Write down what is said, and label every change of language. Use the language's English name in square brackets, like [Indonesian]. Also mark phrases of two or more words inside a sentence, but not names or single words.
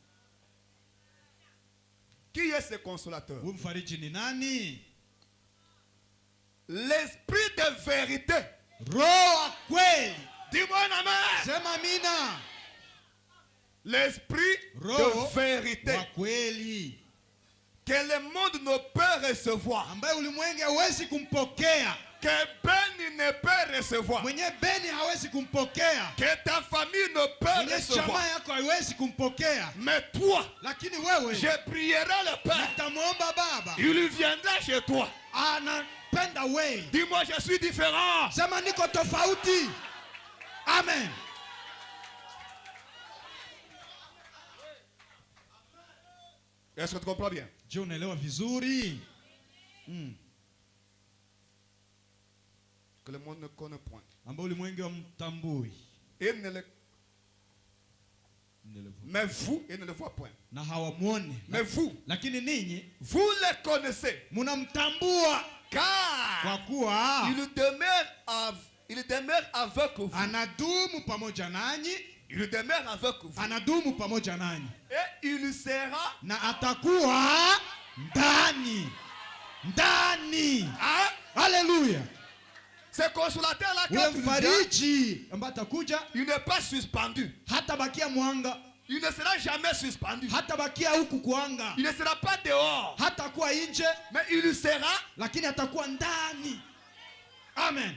[French] Qui est ce consolateur? [Swahili] Huyu mfariji ni nani? [French] L'esprit de vérité. [Swahili] Roho kweli. [French] Dis-moi amen. [Swahili] Sema amina. [French] L'esprit de vérité que le monde ne peut recevoir, [Swahili] ambaye ulimwengu hawezi kumpokea, [French] que Beni ne peut recevoir, [Swahili] mwenye Beni hawezi kumpokea, [French] que ta famille ne peut recevoir, [Swahili] jamaa yako haiwezi kumpokea. [French] Mais toi, [Swahili] lakini wewe, [French] je prierai le Père, [Swahili] nitamwomba Baba, [French] il viendra chez toi. [Swahili] Anapenda wewe. [French] Dis-moi, je suis différent. [Swahili] Sema niko tofauti. Amen. [French] Est-ce que tu comprends bien? [Swahili] Je unaelewa vizuri? [French] Que le monde ne connaît point. [Swahili] Ambao ulimwengu hamtambui. [French] Et ne le... Mais vous, il ne le voit point. [Swahili] Na hawamuone. [French] Mais vous, [Swahili] lakini ninyi, [French] vous le connaissez. [Swahili] Munamtambua. [French] Car [Swahili] kwa kuwa [French] il demeure avec vous. [Swahili] Anadumu pamoja nanyi. [French] Il demeure avec vous. [Swahili] Anadumu pamoja nanyi. [French] Et il sera. [Swahili] Na atakuwa ndani. Ndani. Ah? [French] Alléluia. Ce consolateur-là, quand il n'est pas suspendu. Il ne sera jamais suspendu. Il ne sera pas dehors. Mais il sera. Amen.